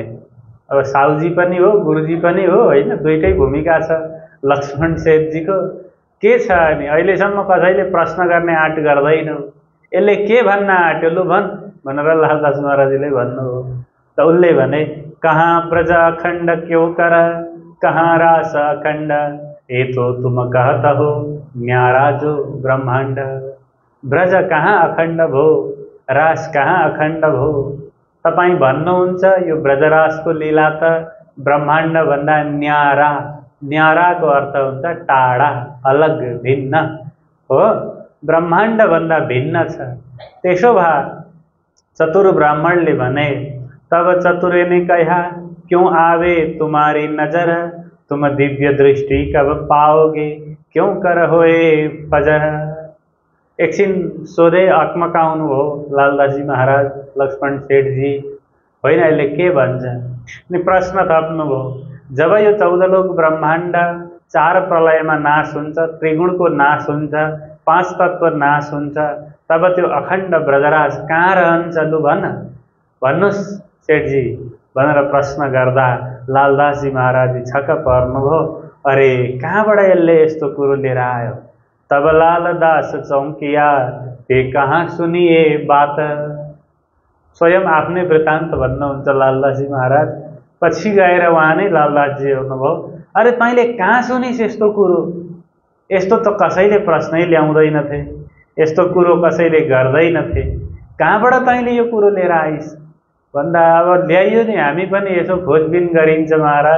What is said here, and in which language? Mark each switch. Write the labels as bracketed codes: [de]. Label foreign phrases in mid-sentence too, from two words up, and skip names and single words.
[ne] अब साउजी पनि हो, गुरुजी पनि हो, होइन, दुईटै भूमिका छ लक्ष्मण सेठजीको। के छ अनि अहिलेसम्म कसैले प्रश्न गर्ने आँट गर्दैन, यसले के भन्न आँट्यो, लु भन् भनेर लालदास महाराजले भन्नुभयो। त उसले भने, [hi] कहाँ ब्रज अखण्ड क्यों कर, कहाँ रास अखण्ड, ये तो तुम कहत हो न्यारा जो ब्रह्माण्ड। [ne] ब्रज कहाँ अखण्ड भो, रास कहाँ अखण्ड भो। तपाईँ भन्नुहुन्छ यो ब्रजरासको लीला त ब्रह्माण्ड भन्दा न्यारा, न्याराको अर्थ हुन्छ टाढा, अलग, भिन्न हो, ब्रह्माण्ड भन्दा भिन्न छ। त्यसो भए चतुर ब्राह्मणले भने, [hi] तब चतुरे ने कहा, क्यों आवे तुम्हारी नजर, तुम दिव्य दृष्टि कब पाओगे, क्यों कर होए फजर। [ne] एकछिन सोधे अक्मकाउनु हो लालदासजी महाराज, लक्ष्मण सेठजी, होइन यसले के भन्छ। अनि प्रश्न थप्नुभयो, जब यो 14 लोक ब्रह्माण्ड 4 प्रलयमा नाश हुन्छ, त्रिगुणको नाश हुन्छ, 5 तत्व नाश हुन्छ, तब त्यो अखण्ड ब्रजराज कहाँ रहन्छ लु भन, भन्नुहोस् सेठजी भनेर प्रश्न गर्दा लालदासजी महाराजजी छक्क पर्नुभयो। अरे कहाँबाट यसले यस्तो कुरो लिएर आयो। [hi] तब लालदास चौकिया, ते कहाँ सुनिए बात। [ne] स्वयं आफ्नै वृत्तान्त भन्नुहुन्छ लालदासजी महाराज। पछि गएर उहाँ नै लालदासजी हुनुभयो, अरे तैँले कहाँ सुनिस् यस्तो कुरो, यस्तो त कसैले प्रश्नै ल्याउँदैनथे, यस्तो कुरो कसैले गर्दैनथे, कहाँबाट तैँले यो कुरो लिएर आइस् भन्दा, अब ल्याइयो नि, हामी पनि यसो खोजबिन गरिन्छ महाराज।